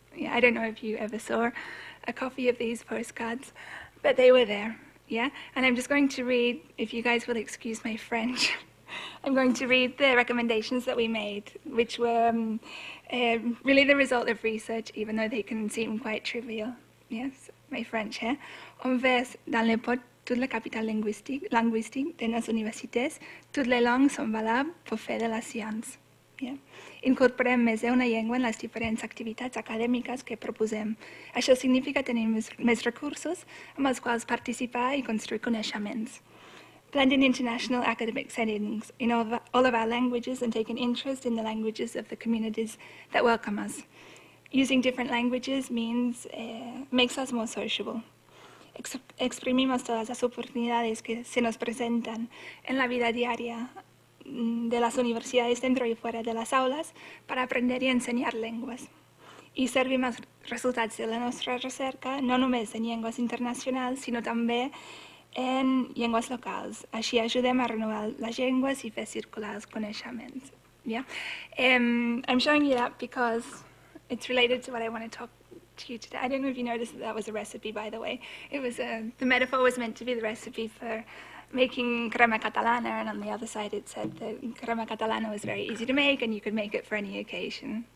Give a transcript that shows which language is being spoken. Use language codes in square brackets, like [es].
[en] Yeah, I don't know if you ever saw a copy of these postcards, but they were there. Yeah, and I'm just going to read, if you guys will excuse my French, I'm going to read the recommendations that we made, which were really the result of research, even though they can seem quite trivial. Yes, my French here. [fr] On verse dans le pot toute la capitale linguistique de nos universités, toutes les langues sont valables pour fer de la science. [en] Yeah. [ca] Incorporem més una llengua en les diferents activitats acadèmiques que proposem. Això significa tenir més recursos amb els quals participar i construir coneixements. [en] Blending international academic settings in all of our languages and take an interest in the languages of the communities that welcome us. Using different languages makes us more sociable. [es] Exprimimos todas las oportunidades que se nos presentan en la vida diaria de las universidades dentro y fuera de las aulas para aprender y ensenyar lenguas. [ca] I servim els resultats de la nostra recerca no només en llengües internacionals, sinó també en llengües locals. Així ajudem a renovar les llengües i fer circular els coneixements. [en] Yeah? I'm showing you that because it's related to what I want to talk to you today. I don't know if you noticed that was a recipe, by the way. It was the metaphor was meant to be the recipe for making crema catalana, and on the other side it said that crema catalana was very easy to make and you could make it for any occasion.